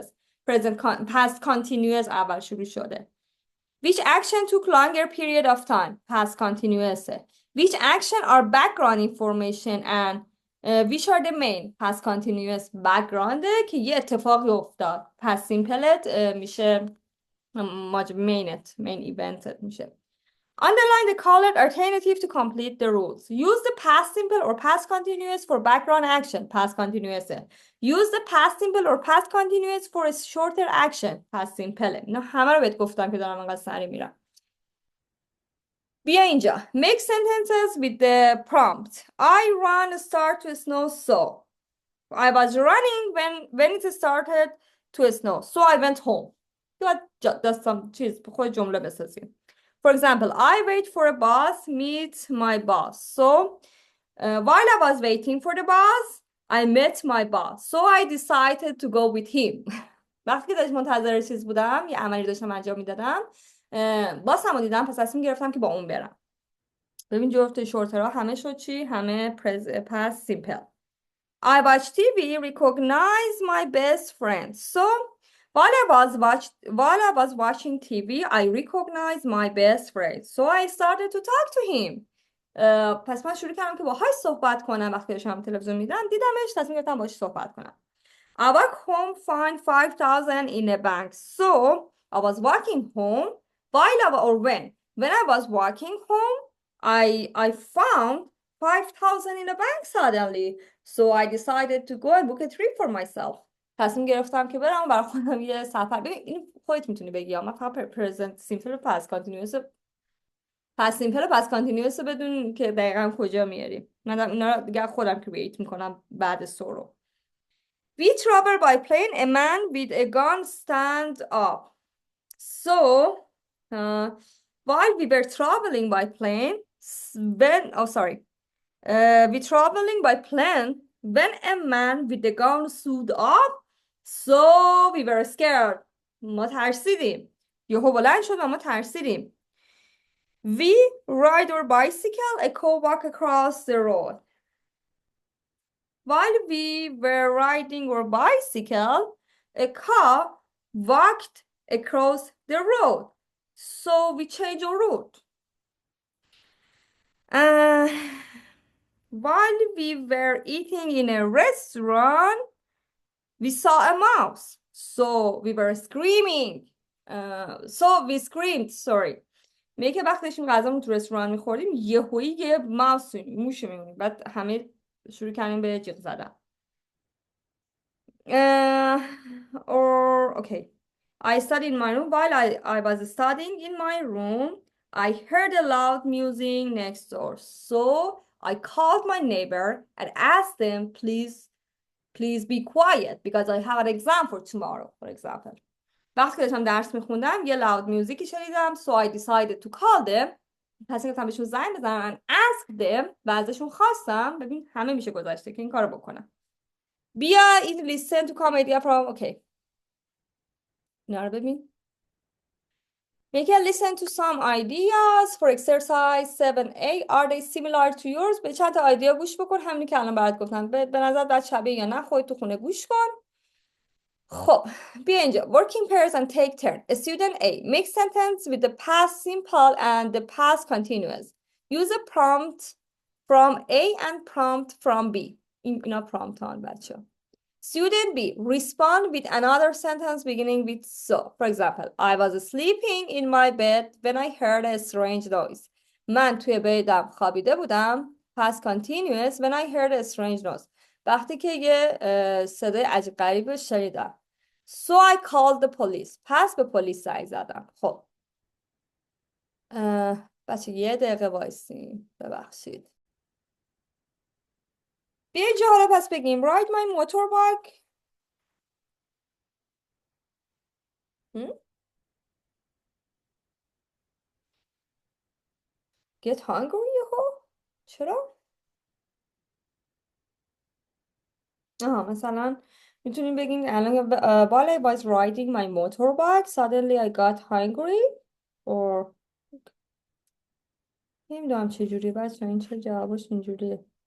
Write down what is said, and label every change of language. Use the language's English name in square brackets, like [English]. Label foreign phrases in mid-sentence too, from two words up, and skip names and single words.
[English] past continuous [Persian] اول شروع شده. [English] Which action took longer period of time? Past continuous. Which action are background information and which are the main? Past continuous. background [Persian] که یه اتفاقی افتاد. [English] past simple میشه main event میشه. Underline the colored alternative to complete the rules. Use the past simple or past continuous for background action. Past continuous. Use the past simple or past continuous for a shorter action. Past simple. [Persian] نه همه رو بهت گفتم که دارم انقدر سری میرم. بیا اینجا. [English] Make sentences with the prompt. I ran start to snow so. I was running when it started to snow. So I went home. [Persian] دستم چیز خود جمله بسازیم. [English] For example, I wait for a bus, meet my boss. So, while I was waiting for the bus, I met my boss. So I decided to go with him. [Persian] وقتی که منتظر چیز بودم، یه عملی داشتم انجام میدادم، باسم رو دیدم، پس تصمیم گرفتم که با اون برم. ببین جفت شورترها همه شد چی؟ [English] همه past simple. I watched TV, recognized my best friend. So, while I was watching TV, I recognized my best friend. So I started to talk to him. [Persian] پس من شروع کردم که باهاش صحبت کنم. وقتی داشتم تلویزیون میدیدم دیدمش، تصمیم گرفتم باهاش صحبت کنم. [English] I walked home, find 5,000 in a bank. So I was walking home when I was walking home, I found 5,000 in a bank suddenly. So I decided to go and book a trip for myself. [Persian] تصمیم گرفتم که برم برای خودم یه سفر. ببین این خودت میتونی بگی، من فقط [English] present simple [Persian] و [English] past continuous [Persian] بدون که دقیقا کجا میاریم. من اینا رو دیگه خودم کرییت میکنم بعد سورو. [English] We travel by plane. A man with a gun stand up. So while we were traveling by plane, we traveling by plane when a man with a gun stood up. So we were scared. [Persian] ما ترسیدیم. یهو بلند شد و ما ترسیدیم. [English] We ride our bicycle. A cow walk across the road. While we were riding our bicycle, a cow walked across the road. So we changed our route. While we were eating in a restaurant, we saw a mouse. So we were screaming. So we screamed, sorry. [Persian] میگه که وقتی داشتیم غذامون تو رستوران میخوردیم یهویی یه موش میمونیم. بعد همه شروع کردیم به جیغ زدن. [English] Okay. I studied in my room. While I was studying in my room, I heard a loud music next door. So I called my neighbor and asked them, please be quiet because I have an exam for tomorrow, for example. [Persian] وقتی که داشتم درس میخوندم یه [English] loud music [Persian] شنیدم. [English] So I decided to call them. [Persian] پس گفتم بهشون زنگ بزنم [English] and ask them [Persian] و ازشون خواستم. ببین همه میشه گذاشته که این کارو بکنم. بیا این [English] listen to come idea from okay. [Persian] اینا رو ببین. [English] Make a listen to some ideas for exercise 7A. Are they similar to yours? [Persian] به چند تا ایده گوش بکن. همین که الان برات گفتم. به نظر بعد شبیه یا نه خودت تو خونه گوش کن. خب بیا اینجا. [English] Working pairs and take turn. Student A. Make sentence with the past simple and the past continuous. Use a prompt from A and prompt from B. [Persian] اینا prompt هان بچه. [English] Student B. Respond with another sentence beginning with so. For example, I was sleeping in my bed when I heard a strange noise. [Persian] من توی بیدم خوابیده بودم. [English] Past continuous when I heard a strange noise. [Persian] وقتی که یه صدای عجیب غریب شنیدم. [English] So I called the police. [Persian] پس به پلیس زنگ زدم. خب بچه یه دقیقه وایسین. ببخشید. بیا اینجا حالا پس بگیم [English] ride my motorbike. Get hungry یهو؟ [Persian] چرا؟ مثلا میتونیم بگیم الان [English] while I was riding my motorbike suddenly I got hungry or [Persian] نمیدونم چجوری بچه این چه جوابش اینجوریه.